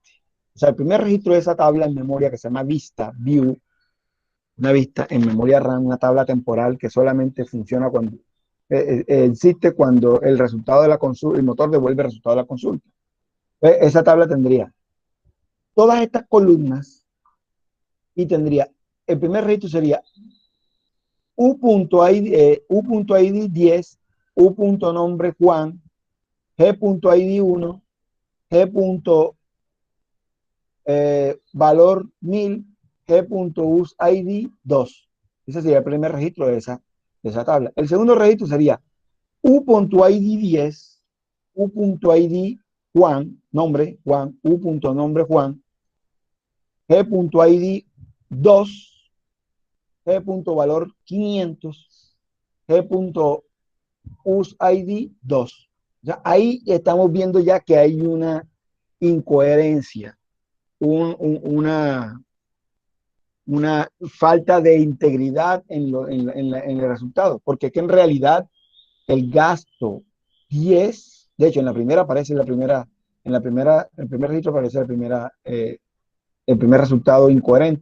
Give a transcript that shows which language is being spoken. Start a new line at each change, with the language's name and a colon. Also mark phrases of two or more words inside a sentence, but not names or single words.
Spanish: O sea, el primer registro de esa tabla en memoria que se llama vista, view, una vista en memoria RAM, una tabla temporal que solamente funciona cuando existe cuando el resultado de la consulta, el motor devuelve el resultado de la consulta. Esa tabla tendría todas estas columnas y tendría, el primer registro sería u.id 10, u.nombre Juan, g.id 1, g. Valor 1000, g.usid 2. Ese sería el primer registro de esa tabla. El segundo registro sería u.id 10, u.id Juan, nombre Juan, u.nombre Juan, g.id 2, g.valor 500, g.usid 2. O sea, ahí estamos viendo ya que hay una incoherencia, una falta de integridad en el resultado, porque que en realidad el gasto 10, de hecho en la primera aparece el primer registro aparece el primer resultado incoherente.